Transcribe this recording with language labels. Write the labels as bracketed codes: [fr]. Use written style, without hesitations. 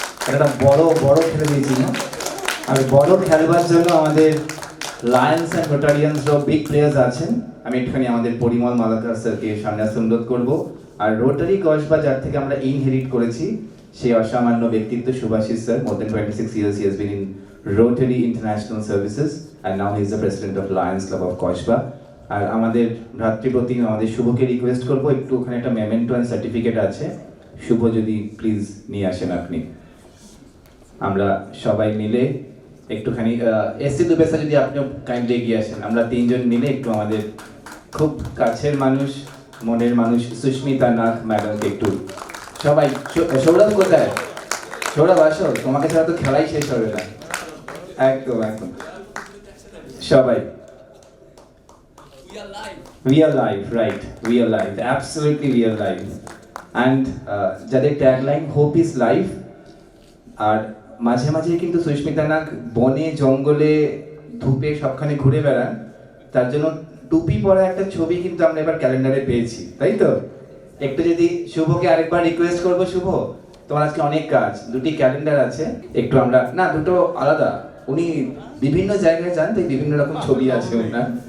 [bn] একটা বড় খেলে দিয়েছি না, আর বড় খেলবার জন্য আমাদের লায়ন্স অ্যান্ড রোটারিয়ান্সরাও বিগ প্লেয়ার্স আছেন। আমি একটুখানি আমাদের পরিমল মালাকার স্যারকে সামনে আসতে অনুরোধ করবো। আর রোটারি কসবা, যার থেকে আমরা ইনহেরিট করেছি, সেই অসামান্য ব্যক্তিত্ব Subhashis sir. [en] More than 26 years he has been in Rotary International Services and now he is the president of Lions Club of Kosba. [bn] আর আমাদের ভ্রাতৃপ্রতিম আমাদের শুভকে রিকোয়েস্ট করবো, একটু ওখানে একটা মেমেন্টো অ্যান্ড সার্টিফিকেট আছে, শুভ যদি প্লিজ নিয়ে আসেন আপনি। আমরা সবাই মিলে একটুখানি এসসি দুবেসা যদি আপনিও কাইন্ডলি এগিয়ে আসেন, আমরা 3 জন মিলে একটু আমাদের খুব কাছের মানুষ, মনের মানুষ সুস্মিতা নাগ ম্যাডামকে একটু সবাই। সৌরভ কোথায়? সৌরভ আসো, তোমাকে ছাড়া তো খেলাই শেষ হবে না। একদম সবাই। [en] We are live, right? We are live, absolutely we are live. [bn] And যাদের ট্যাগলাইন [en] Hope is life. [bn] আর মাঝে মাঝে কিন্তু সুস্মিতা নাগ বনে জঙ্গলে ধূপে সবখানে ঘুরে বেড়ান, তার জন্য টুপি পরা একটা ছবি কিন্তু আমরা এবার ক্যালেন্ডারে পেয়েছি, তাই তো? একটু যদি শুভকে আরেকবার রিকোয়েস্ট করবো, শুভ তোমার আজকে অনেক কাজ, 2টি ক্যালেন্ডার আছে, একটু আমরা না, 2টো আলাদা, উনি বিভিন্ন জায়গায় যান, তাই বিভিন্ন রকম ছবি আছে ওনার।